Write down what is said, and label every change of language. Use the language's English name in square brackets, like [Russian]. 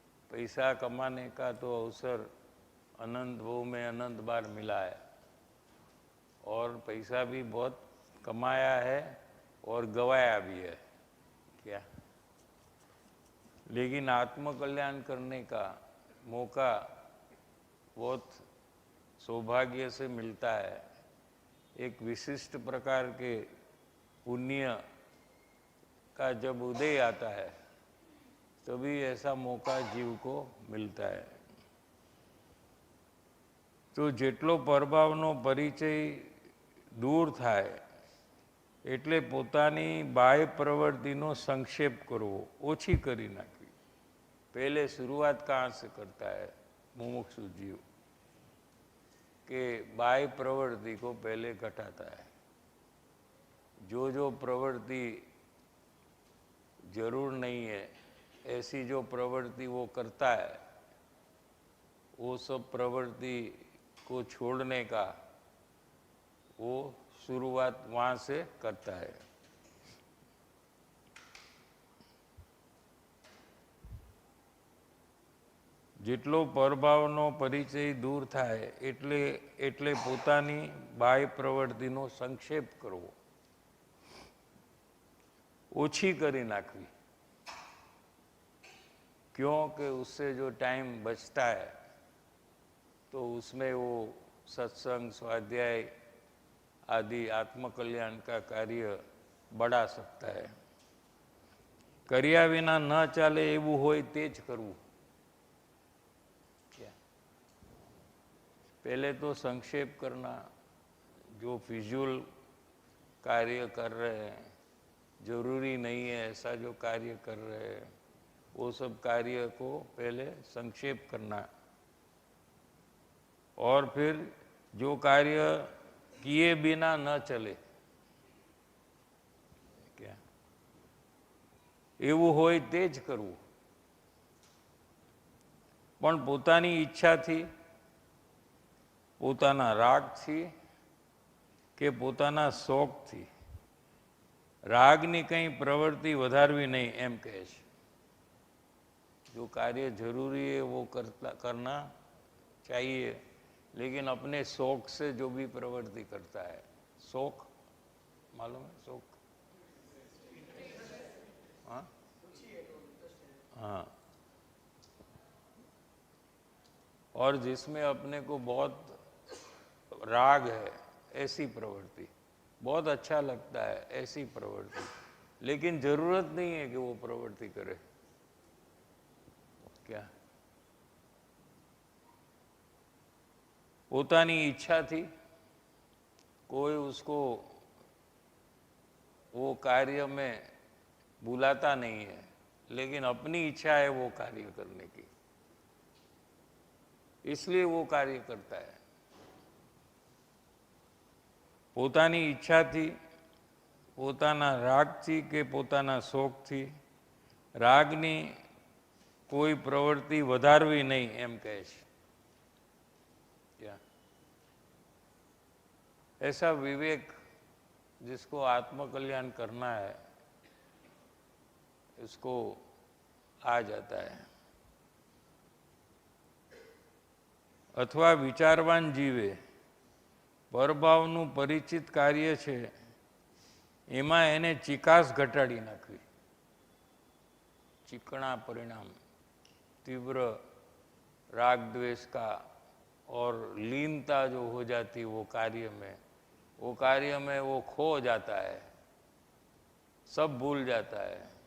[Hindi] पैसा कमाने का तो अवसर अनंत वो में अनंत बार मिला है, और पैसा भी बहुत कमाया है और गवाया भी है क्या, लेकिन आत्मकल्याण करने का मौका बहुत सौभाग्य से मिलता है। एक विशिष्ट प्रकार के पुण्य का जब उदय आता है तभी ऐसा मौका जीव को मिलता है। [Gujarati] तो જેટલો પરભાવનો પરિચય દૂર થાય એટલે પોતાની બાહ્ય પ્રવૃત્તિનો સંક્ષેપ કરવો, ઓછી કરી નાખવી। [Hindi] पहले शुरुआत कहाँ से करता है मुमुक्षु जीव, कि बाह्य प्रवृत्ति को पहले घटाता है। जो प्रवृत्ति जरूर नहीं है ऐसी जो प्रवृत्ति वो करता है, वो सब प्रवृत्ति को छोड़ने का वो शुरुआत वहाँ से करता है। [Gujarati] જેટલો પરભાવનો પરિચય દૂર થાય એટલે પોતાની બાહ્ય પ્રવૃત્તિનો સંક્ષેપ કરવો, ઓછી કરી નાખવી। [Hindi] क्योंकि उससे जो टाइम बचता है तो उसमें वो सत्संग, स्वाध्याय आदि आत्मकल्याण का कार्य बढ़ा सकता है। [Gujarati] કર્યા વિના ન ચાલે એવું હોય તે જ કરવું। [Hindi] पहले तो संक्षेप करना, जो फिजूल कार्य कर रहे हैं, जरूरी नहीं है ऐसा जो कार्य कर रहे हैं, वो सब कार्य को पहले संक्षेप करना, और फिर जो कार्य किए बिना न चले क्या [Gujarati] એવું હોય તે જ કરવું। પણ પોતાની ઈચ્છાથી, પોતાના રાગથી કે પોતાના શોખથી રાગની કંઈ પ્રવૃત્તિ વધારવી નહીં, એમ કહે છે। [Hindi] जो कार्य जरूरी है वो करना चाहिए, लेकिन अपने शौक से जो भी प्रवृत्ति करता है, शौक मालूम है, शौक, हाँ हाँ, और जिसमें अपने को बहुत राग है ऐसी प्रवृत्ति, बहुत अच्छा लगता है ऐसी प्रवृत्ति, लेकिन जरूरत नहीं है कि वो प्रवृत्ति करे क्या। [Gujarati] પોતાની ઈચ્છાથી [Hindi] कोई उसको वो कार्य में बुलाता नहीं है, लेकिन अपनी इच्छा है वो कार्य करने की, इसलिए वो कार्य करता है। [Gujarati] પોતાની ઈચ્છાથી, પોતાના રાગથી કે પોતાના શોખથી રાગની [Hindi] कोई प्रवृत्ति [Gujarati] વધારવી नहीं, એમ કહે છે। [Hindi] क्या ऐसा विवेक जिसको आत्मकल्याण करना है उसको आ जाता है। [Gujarati] અથવા વિચારવાન જીવે પરભાવનું પરિચિત કાર્ય છે એમાં એને ચિકાસ ઘટાડી નાખવી, [Hindi] चिकना परिणाम, तीव्र राग द्वेष का और लीनता जो हो जाती वो कार्य में वो खो जाता है, सब भूल जाता है।